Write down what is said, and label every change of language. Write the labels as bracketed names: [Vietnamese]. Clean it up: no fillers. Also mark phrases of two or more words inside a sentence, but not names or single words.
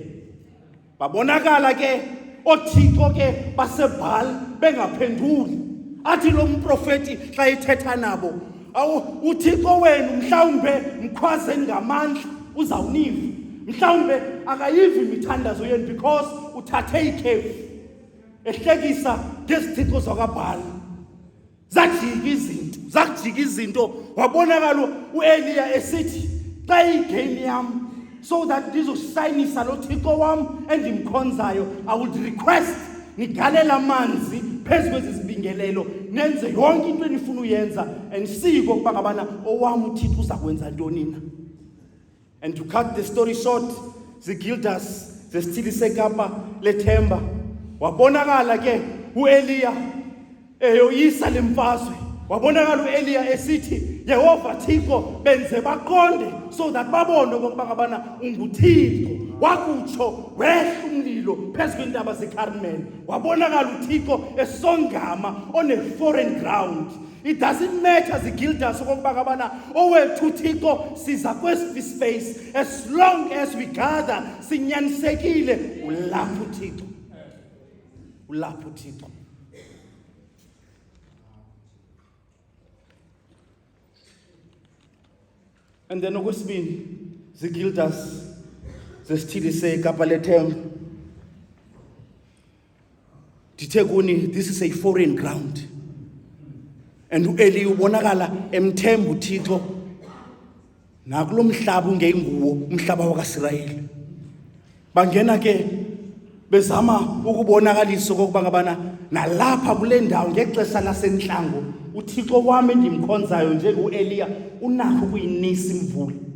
[Xhosa] Babonakala ke oThixo ke baseBhaal bengaphenduli, athi lo mprofeti xa ethetha nabo, uThixo wenu mhlawumbe mkhwazeni ngamandla uzawuniva, mhlawumbe akayivi imithandazo yenu because uthathe ikhefu ehlekisa ngezithixo zakaBhaal. Zakujika izinto, wabonakala uEliya esithi xa igame yam, [English] so that [Xhosa] ndizosayinisa lo Thixo wam endimkhonzayo, [English] I would request [Xhosa] nigalela amanzi phezu kwezi zibingelelo, nenze yonke into enifuna uyenza, and siko ukuba ngabana owam uThixo uza kwenza ntoni na. [English] And to cut the story short, [Xhosa] zigildas zesithili sekapa lethemba, wabonakala ke uEliya eyoyisa lemfazwe. Wabonakala uEliya esithi, Yehova Thixo benze baqonde, [English] so that [Xhosa] babone ukuba ngabana unguThixo. Wakutsho wehla umlilo phezu kwentaba zeKarmel. Wabonakala uThixo esongama [English] on a foreign ground. It doesn't matter [Xhosa] zigildas ukuba ngabana owethu uThixo siza kwesi space, [English] as long as we gather [Xhosa] sinyanisekile, ulapho uThixo. Ulapho uThixo. [English] And then [Xhosa] okwesibini, zigildas zesithili sekapa lethemba, dithe kuni, [English] this is a foreign ground, [Xhosa] and uEli ubonakala emthemba uThixo nakulo mhlaba ungenguwo umhlaba wakaIsrayeli. Bangena ke bezama ukubonakalisa ukuba ngabana nalapha kule ndawo ngexesha lasentlango uThixo wami endimkhonzayo njengoEliya unakho ukuyinisa imvula.